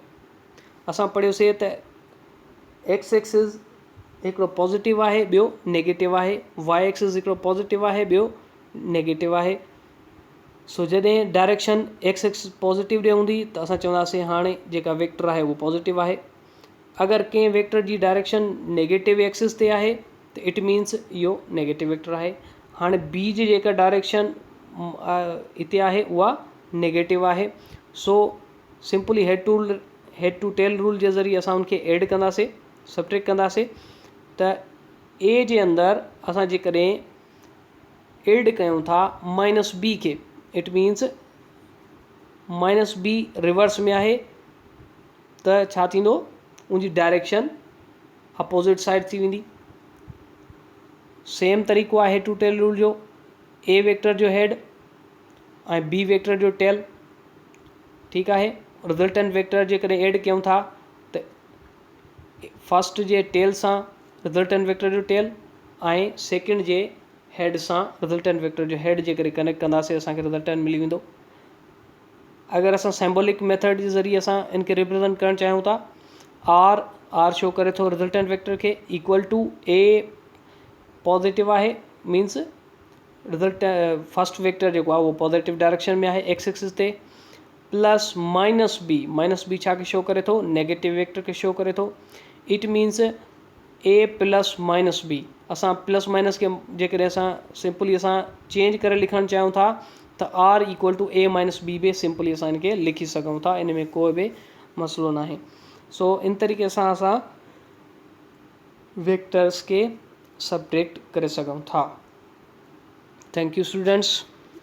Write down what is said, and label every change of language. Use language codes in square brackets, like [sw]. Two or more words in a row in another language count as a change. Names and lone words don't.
[sd] असां पढ़ियोसीं त [en] x axis [sd] हिकिड़ो पॉज़िटिव आहे, ॿियो नेगेटिव आहे, [en] y axis [sd] हिकिड़ो पॉज़िटिव आहे, ॿियो नेगेटिव आहे. सो जॾहिं [en] direction x axis positive [sd] ॾे हूंदी त असां चवंदासीं हाणे जेका वेक्टर आहे उहो पॉज़िटिव आहे. अगरि कंहिं वेक्टर जी डायरेक्शन [en] negative axis [sd] ते आहे त [en] it means [sd] इहो [en] negative vector [sd] आहे. हाणे बी जी जेका डायरेक्शन हिते आहे उहा नेगेटिव आहे. [en] so simply head to tail rule [sd] जे ज़रिए असां उनखे एड कंदासीं, सब्ट्रैक्ट कंदासीं, त ए जे अंदरि असां जेकॾहिं एड कयूं था [en] minus B [sd] खे, [en] it means minus B reverse [sd] में आहे त छा थींदो, उनजी डायरेक्शन [en] opposite side [sd] थी वेंदी. सेम तरीक़ो आहे [en] head to tail rule [sd] जो, [en] A vector [sd] जो हेड ऐं [en] B vector [sd] जो टेल, ठीकु आहे. [en] resultant vector [sd] जेकॾहिं एड कयूं था त फस्ट जे टेल सां [en] resultant vector [sd] जो टेल ऐं सेकेंड जे हेड सां [en] resultant vector [sd] जो हेड जेकॾहिं कनेक्ट कंदासीं असांखे रिज़ल्टेंट मिली वेंदो. अगरि असां [en] symbolic method [sd] जे ज़रिए असां इनखे रिप्रेज़ेंट करणु चाहियूं था, आर शो करे थो [en] resultant vector [sd] खे [en] equal to A positive [sd] आहे, [en] means result first vector [sd] जेको आहे उहो [en] positive direction [sd] में आहे [en] x axis [sd] ते, [en] plus minus B [sd] छा खे शो करे थो, [en] negative vector [sd] खे शो करे थो. [en] It means A plus minus B. [sd] असां [en] plus minus [sd] खे जेकॾहिं असां सिंपली असां चेंज करे लिखणु चाहियूं था त [en] R equal to A minus B [sd] बि सिंपली असां इनखे लिखी सघूं था, इन में कोई बि मसइलो न आहे. सो इन तरीक़े सां असां वेक्टर्स खे सब्ट्रैक्ट करे सघूं था. [en] Thank you students.